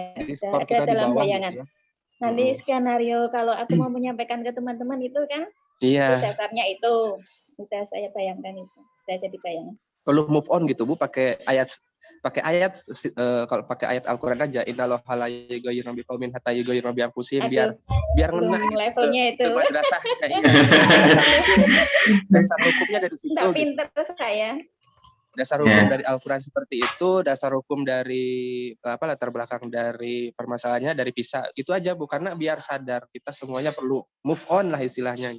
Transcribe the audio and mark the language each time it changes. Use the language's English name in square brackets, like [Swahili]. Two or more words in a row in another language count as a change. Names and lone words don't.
[Indonesian] jadi skor kita di dalam bawah bayangan. gitu ya. Nanti skenario kalau aku mau menyampaikan ke teman-teman itu kan, dasarnya itu. Sudah saya bayangkan itu. Saya jadi bayangan. Perlu [English] move on [Indonesian] gitu Bu, pakai ayat kalau pakai ayat Al-Qur'an aja, [Arabic] إن الله لا يغير بقوم حتى يغيروا بأنفسهم, [Indonesian] biar ngena levelnya itu. Madrasah iya. Dasar hukumnya dari situ. Enggak pinter saya. Dasar hukum dari Al-Qur'an seperti itu, dasar hukum dari latar belakang dari permasalahannya dari PISA. Itu aja Bu, karena biar sadar kita semuanya perlu [English] move on [Indonesian] lah istilahnya.